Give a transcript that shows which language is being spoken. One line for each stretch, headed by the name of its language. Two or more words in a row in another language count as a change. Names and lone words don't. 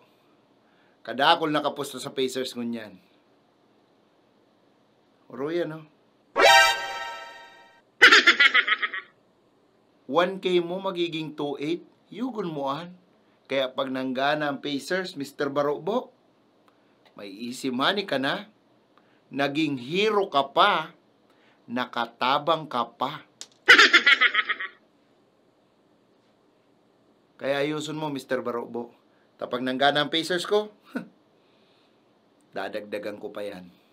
Bikol: Kadakol nakapusto sa Pacers ngunyan. Oro yan, no? 1K mo magiging 2.8, yugon mo an. Kaya pag nanggana ang Pacers, Mr. Barokbo, may
English: easy money
Bikol: ka na, naging hero ka pa, nakatabang ka pa. Kaya ayusun mo, Mr. Barokbo. Tapag nanggana ang Pacers ko, dadagdagan ko pa yan.